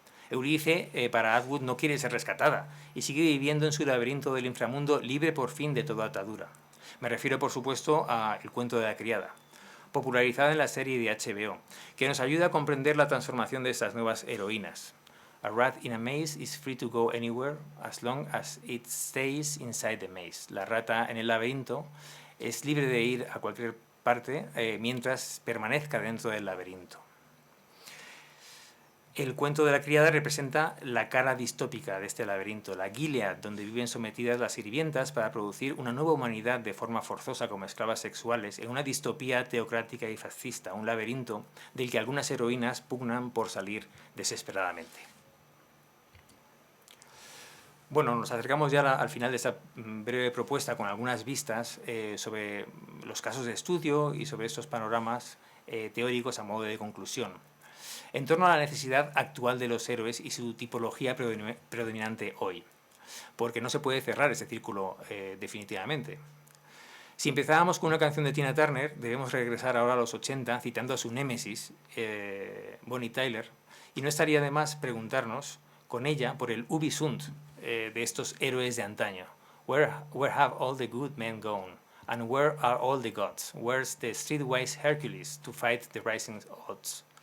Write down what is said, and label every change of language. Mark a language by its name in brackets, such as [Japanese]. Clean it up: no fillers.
[Spanish] Eurídice, para Atwood, no quiere ser rescatada y sigue viviendo en su laberinto del inframundo, libre por fin de toda atadura. Me refiero, por supuesto, a El cuento de la criada, popularizada en la serie de HBO, que nos ayuda a comprender la transformación de estas nuevas heroínas. [English] A rat in a maze is free to go anywhere as long as it stays inside the maze. [Spanish] La rata en el laberinto es libre de ir a cualquier parte mientras permanezca dentro del laberinto. El cuento de la criada representa la cara distópica de este laberinto, la Gilead, donde viven sometidas las sirvientas para producir una nueva humanidad de forma forzosa como esclavas sexuales, en una distopía teocrática y fascista, un laberinto del que algunas heroínas pugnan por salir desesperadamente. Bueno, nos acercamos ya al final de esta breve propuesta con algunas vistas sobre los casos de estudio y sobre estos panoramas teóricos a modo de conclusión. En torno a la necesidad actual de los héroes y su tipología predominante hoy, porque no se puede cerrar ese círculo definitivamente. Si empezábamos con una canción de Tina Turner, debemos regresar ahora a los 80 citando a su némesis, Bonnie Tyler, y no estaría de más preguntarnos con ella por el ubi sunt de estos héroes de antaño. [English] Where have all the good men gone? And where are all the gods? Where's the streetwise Hercules to fight the rising odds?